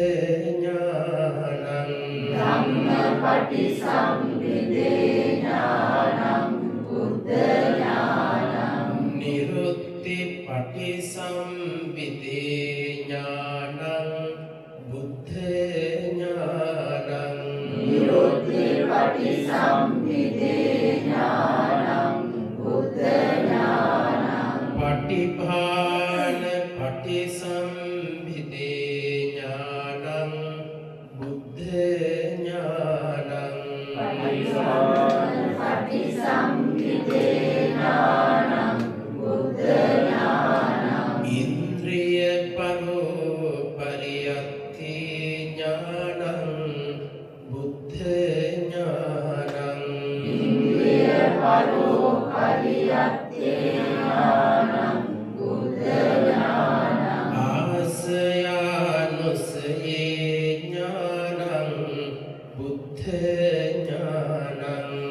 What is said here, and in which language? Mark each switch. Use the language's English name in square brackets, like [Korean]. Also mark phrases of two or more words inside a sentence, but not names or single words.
[Pali] ඥානං නිරුත්ති පටිසම්භිදේ ඥානං බුද්ධ ඥානං පටිභාන පටිසම්භිදේ ඥානං බුද්ධ ඥානං ඉන්ද්‍රිය පරෝ පරියත්ති ඥානං බුද්ධ ඥානං ආසයානුසයේ ඥානං බුද්ධ ඥානං